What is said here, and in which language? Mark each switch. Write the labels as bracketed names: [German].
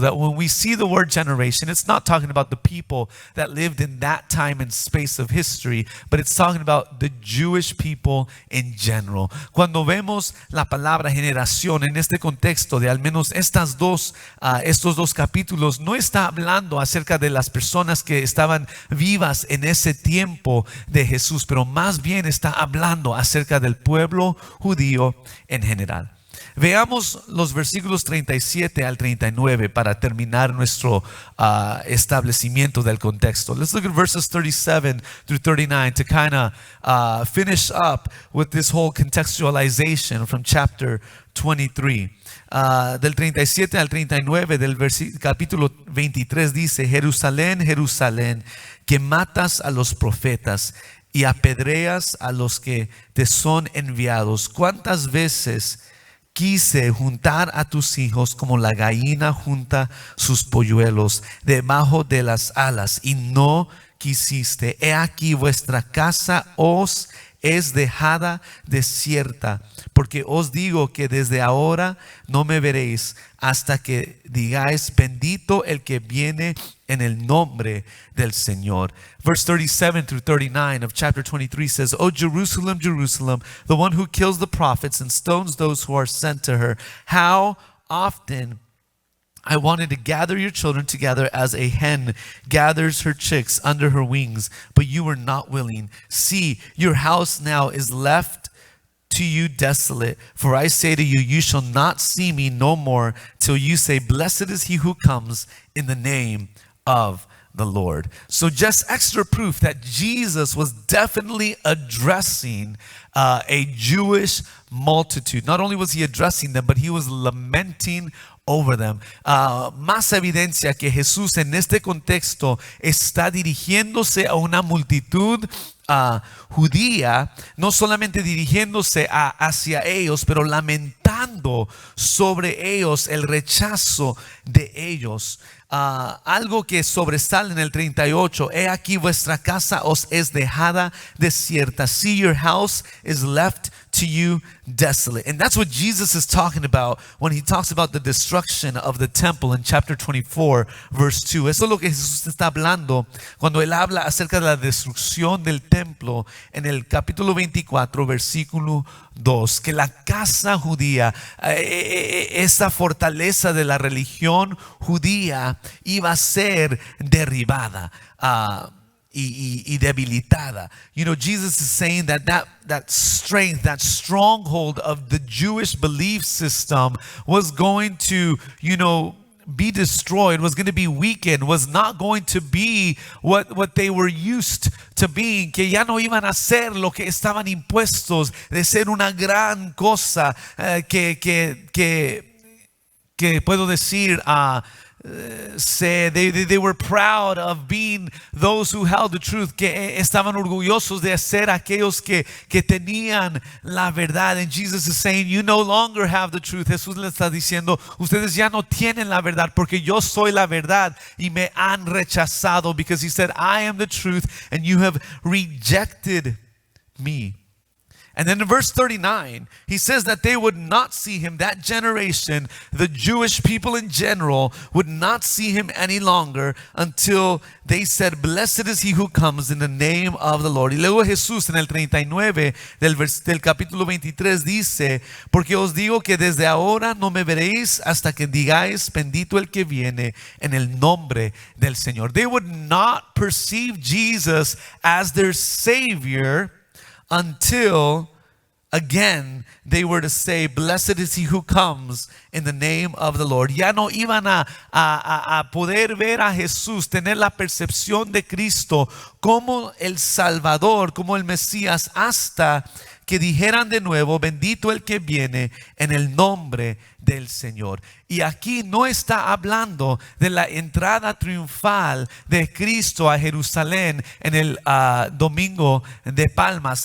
[English] That when we see the word generation, it's not talking about the people that lived in that time and space of history, but it's talking about the Jewish people in general. [Spanish] Cuando vemos la palabra generación en este contexto de al menos estos dos capítulos, no está hablando acerca de las personas que estaban vivas en ese tiempo de Jesús, pero más bien está hablando acerca del pueblo judío en general. Veamos los versículos 37 al 39 para terminar nuestro establecimiento del contexto. [English] Let's look at verses 37 through 39 to kind of finish up with this whole contextualization from chapter 23. [Spanish] Del 37 al 39 del capítulo 23 dice: Jerusalén, Jerusalén, que matas a los profetas y apedreas a los que te son enviados. ¿Cuántas veces quise juntar a tus hijos como la gallina junta sus polluelos debajo de las alas y no quisiste? He aquí vuestra casa os es dejada desierta, porque os digo que desde ahora no me veréis hasta que digáis: bendito el que viene en el nombre del Señor. [English] Verse 37 through 39 of chapter 23 says, O Jerusalem, Jerusalem, the one who kills the prophets and stones those who are sent to her, how often I wanted to gather your children together as a hen gathers her chicks under her wings, but you were not willing. See, your house now is left to you desolate. For I say to you, you shall not see me no more till you say, blessed is he who comes in the name of the Lord. So just extra proof that Jesus was definitely addressing a Jewish multitude. Not only was he addressing them, but he was lamenting over them. [Spanish] Más evidencia que Jesús en este contexto está dirigiéndose a una multitud judía, no solamente dirigiéndose hacia ellos, pero lamentando sobre ellos el rechazo de ellos. Algo que sobresale en el 38: he aquí vuestra casa os es dejada desierta. [English] See, your house is left to you desolate. And that's what Jesus is talking about when he talks about the destruction of the temple in chapter 24 verse 2. [Spanish] Eso es lo que Jesús está hablando cuando él habla acerca de la destrucción del templo en el capítulo 24 versículo 2, que la casa judía, esa fortaleza de la religión judía iba a ser derribada y debilitada. [English] You know, Jesus is saying that strength, that stronghold of the Jewish belief system was going to, be destroyed, was going to be weakened, was not going to be what they were used to being, [Spanish] que ya no iban a ser lo que estaban impuestos de ser una gran cosa, que puedo decir, [English] they were proud of being those who held the truth, [Spanish] que estaban orgullosos de ser aquellos que tenían la verdad. [English] And Jesus is saying, you no longer have the truth. [Spanish] Jesús le está diciendo, ustedes ya no tienen la verdad porque yo soy la verdad y me han rechazado, [English] because he said, I am the truth and you have rejected me. And then in verse 39, he says that they would not see him, that generation, the Jewish people in general, would not see him any longer until they said, blessed is he who comes in the name of the Lord. [Spanish] Y luego Jesús en el 39 del capítulo 23 dice, porque os digo que desde ahora no me veréis hasta que digáis, bendito el que viene en el nombre del Señor. [English] They would not perceive Jesus as their Savior until again they were to say, blessed is he who comes in the name of the Lord. [Spanish] Ya no iban a poder ver a Jesús, tener la percepción de Cristo como el Salvador, como el Mesías, hasta que dijeran de nuevo, bendito el que viene en el nombre del Señor. Y aquí no está hablando de la entrada triunfal de Cristo a Jerusalén en el Domingo de Palmas.